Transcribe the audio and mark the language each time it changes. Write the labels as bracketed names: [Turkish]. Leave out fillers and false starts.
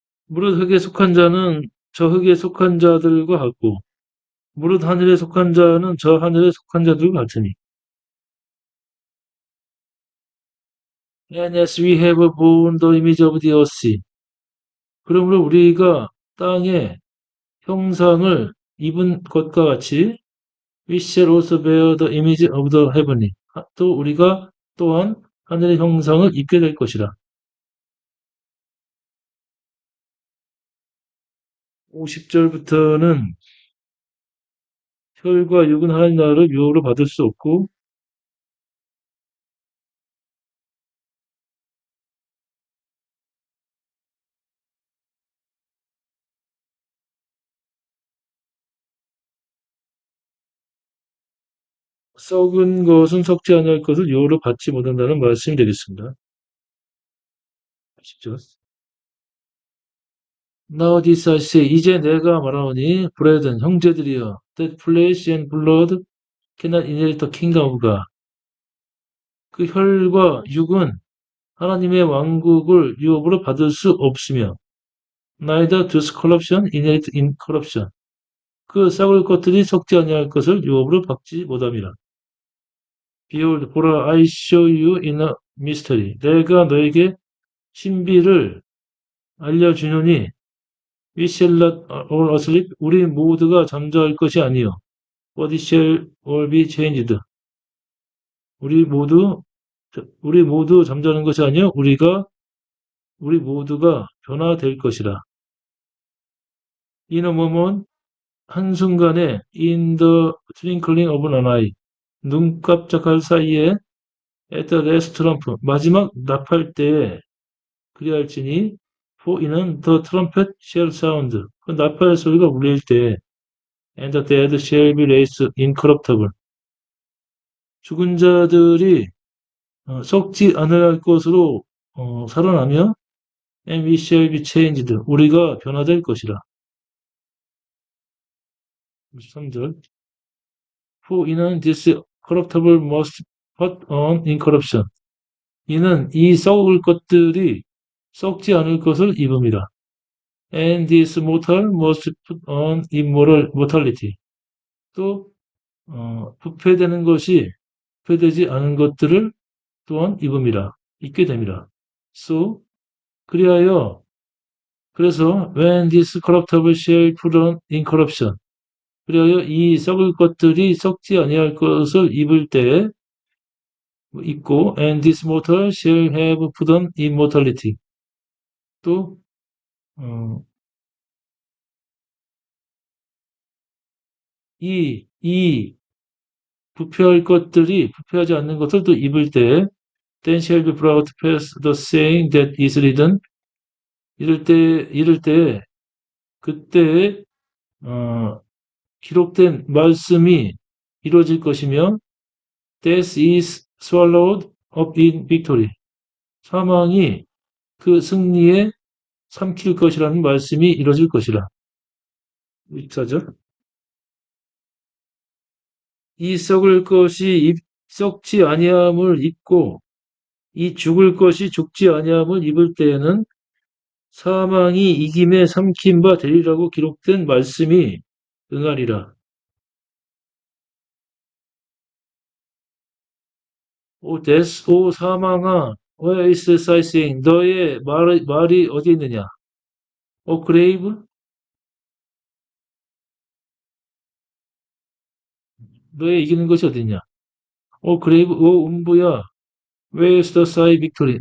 [Korean] 무릇 흙에 속한 자는 저 흙에 속한 자들과 같고 무릇 하늘에 속한 자는 저 하늘에 속한 자들과 같으니. [English] And as we have borne the image of the earth. [Korean] 그러므로 우리가 땅의 형상을 입은 것과 같이 [English] we shall also bear the image of the heavenly. [Korean] 또 우리가 또한 하늘의 형상을 입게 될 것이라. 50절부터는 혈과 육은 하나님 나라를 유업으로 받을 수 없고 썩은 것은 썩지 아니할 것을 유업으로 받지 못한다는 말씀이 되겠습니다. 10절. [English] Now this I say, [Korean] 이제 내가 말하오니, [English] brethren, [Korean] 형제들이여, [English] that flesh and blood cannot inherit the kingdom of God. [Korean] 그 혈과 육은 하나님의 왕국을 유업으로 받을 수 없으며, [English] neither does corruption inherit incorruption. [Korean] 그 썩을 것들이 썩지 아니할 것을 유업으로 받지 못함이라. [English] Behold, [Korean] 보라, [English] I show you in a mystery. [Korean] 내가 너에게 신비를 알려주노니, [English] we shall not all asleep. [Korean] 우리 모두가 잠잘 것이 아니요. [English] But it shall all be changed. [Korean] 우리 모두 잠자는 것이 아니요. 우리 모두가 변화될 것이라. [English] In a moment, [Korean] 한순간에 [English] in the twinkling of an eye. [Korean] 눈 깜짝할 사이에 [English] at the last trump. [Korean] 마지막 나팔 때에 그리할지니 for 이는 [English] the trumpet shall sound. [Korean] 그 나팔 소리가 울릴 때 [English] and the dead shall be raised incorruptible. [Korean] 죽은 자들이 썩지 않을 것으로 살아나며 [English] and we shall be changed. [Korean] 우리가 변화될 것이라. [English] 3절. For [Korean] 이는 [English] this corruptible must put on incorruption. [Korean] 이는 이 썩을 것들이 썩지 않을 것을 입음이라. [English] And this mortal must put on mortality. [Korean] 또 부패되는 것이 부패되지 않은 것들을 또한 입음이라. 입게 됨이라. [English] So [Korean] 그래서 [English] when this corruptible shall put on incorruption. [Korean] 그리하여 이 썩을 것들이 썩지 아니할 것을 입을 때에 입고 [English] and this mortal shall have put on immortality. [Korean] 또 이 부패할 것들이 부패하지 않는 것들도 입을 때에 [English] then shall be brought to pass the saying that is written. [Korean] 이럴 때 그때에 기록된 말씀이 이루어질 것이며 [English] death is swallowed up in victory. [Korean] 사망이 그 승리에 삼킬 것이라는 말씀이 이루어질 것이라. 14절. 이 썩을 것이 썩지 아니함을 입고 이 죽을 것이 죽지 아니함을 입을 때에는 사망이 이김에 삼킨 바 되리라고 기록된 말씀이 응하리라. 오 사망아, [English] where is thy saying? [Korean] 너의 말이 어디 있느냐? 오 grave, 너의 이기는 것이 어디 있냐? [English] 오 grave, [Korean] 오 음부야, [English] where is thy victory?